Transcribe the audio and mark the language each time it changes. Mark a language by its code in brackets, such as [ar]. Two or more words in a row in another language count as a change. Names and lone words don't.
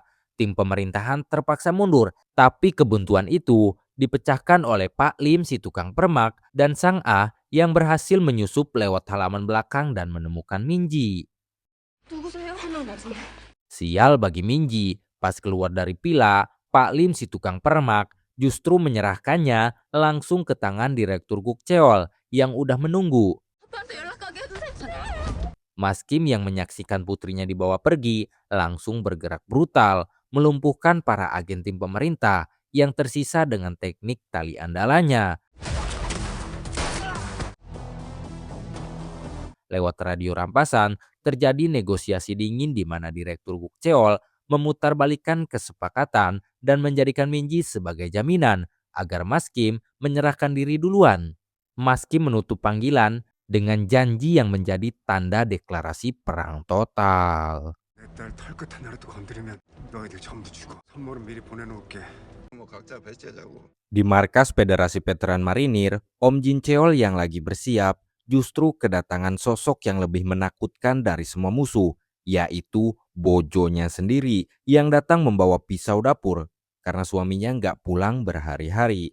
[id] Tim pemerintahan terpaksa mundur, tapi kebuntuan itu dipecahkan oleh Pak Lim si tukang permak dan Sang A yang berhasil menyusup lewat halaman belakang dan menemukan Minji. [ko] 누구세요? [id] Sial bagi Minji, pas keluar dari villa, Pak Lim si tukang permak justru menyerahkannya langsung ke tangan Direktur Guk Cheol yang udah menunggu. [ko] 아빠한테 연락하게 해주세요. [id] Mas Kim yang menyaksikan putrinya dibawa pergi langsung bergerak brutal, melumpuhkan para agen tim pemerintah yang tersisa dengan teknik tali andalanya. Lewat radio rampasan, terjadi negosiasi dingin di mana Direktur Guk Cheol memutarbalikkan kesepakatan dan menjadikan Minji sebagai jaminan agar Mas Kim menyerahkan diri duluan. Mas Kim menutup panggilan dengan janji yang menjadi tanda deklarasi perang total. [ko] 내 딸 털끝 하나라도 건드리면 너희들 전부 죽어. 선물은 미리 보내놓을게. 뭐 각자 배째자고. [id] Di markas Federasi Veteran Marinir, Om Jin Cheol yang lagi bersiap justru kedatangan sosok yang lebih menakutkan dari semua musuh, yaitu bojonya sendiri yang datang membawa pisau dapur karena suaminya nggak pulang berhari-hari.